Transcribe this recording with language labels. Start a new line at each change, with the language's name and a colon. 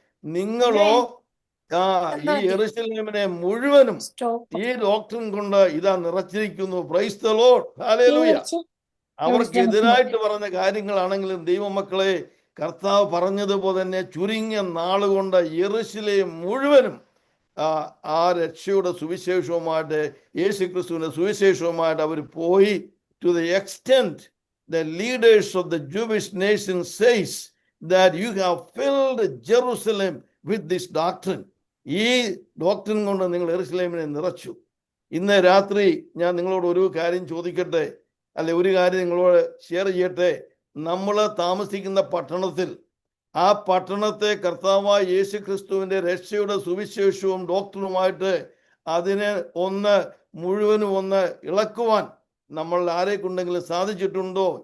Malayalam: നിങ്ങളോ ഈ യെരൂശലേമിനെ മുഴുവനും ഈ ഡോക്ടറിൻ കൊണ്ട് ഇതാ നിറച്ചിരിക്കുന്നു.
English: Praise the lord.
Malayalam: ഹല്ലേലൂയ. അവർക്കെതിരായിട്ട് പറഞ്ഞ കാര്യങ്ങളാണെങ്കിലും ദൈവമക്കളെ, കർത്താവ് പറഞ്ഞതുപോലെ തന്നെ ചുരുങ്ങിയ നാളുകൊണ്ട് യെരൂശലേം മുഴുവനും ആ രക്ഷയുടെ സുവിശേഷവുമായിട്ട്, യേശു ക്രിസ്തുവിന്റെ സുവിശേഷവുമായിട്ട് അവർ പോയി.
English: To the extent the leaders of the Jewish nation says that you have filled Jerusalem with this doctrine.
Malayalam: ഈ ഡോക്ടറിൻ കൊണ്ട് നിങ്ങൾ യെരൂശലേമിനെ നിറച്ചു. ഇന്ന് രാത്രി ഞാൻ നിങ്ങളോട് ഒരു കാര്യം ചോദിക്കട്ടെ, അല്ലെ ഒരു കാര്യം നിങ്ങളോട് ഷെയർ ചെയ്യട്ടെ. നമ്മൾ താമസിക്കുന്ന പട്ടണത്തിൽ ആ പട്ടണത്തെ കർത്താവായ യേശു ക്രിസ്തുവിന്റെ രക്ഷയുടെ സുവിശേഷവും ഡോക്ടറുമായിട്ട് അതിനെ മുഴുവനും ഇളക്കുവാൻ നമ്മൾ ആരെ കൊണ്ടെങ്കിലും സാധിച്ചിട്ടുണ്ടോ?